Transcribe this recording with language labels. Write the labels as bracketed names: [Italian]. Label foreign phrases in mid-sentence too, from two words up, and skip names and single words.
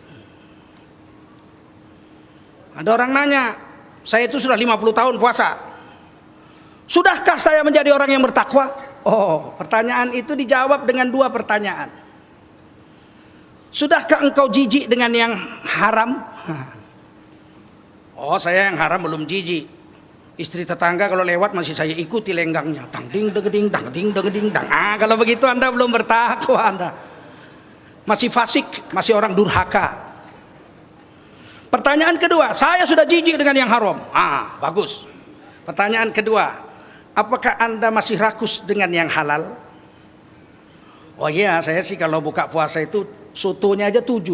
[Indonesian] Ada orang nanya, saya itu sudah 50 tahun puasa, sudahkah saya menjadi orang yang bertakwa? Oh, pertanyaan itu dijawab dengan 2 pertanyaan. Sudahkah engkau jijik dengan yang haram? Oh, saya yang haram belum jijik. Istri tetangga kalau lewat masih saya ikuti lenggangnya. Tang ding degeding, tang ding degeding, tang. Kalau begitu Anda belum bertakwa Anda. Masih fasik, masih orang durhaka. Pertanyaan kedua, saya sudah jijik dengan yang haram. Bagus. Pertanyaan kedua, apakah Anda masih rakus dengan yang halal? Oh iya, saya sih kalau buka puasa itu sotonya aja 7.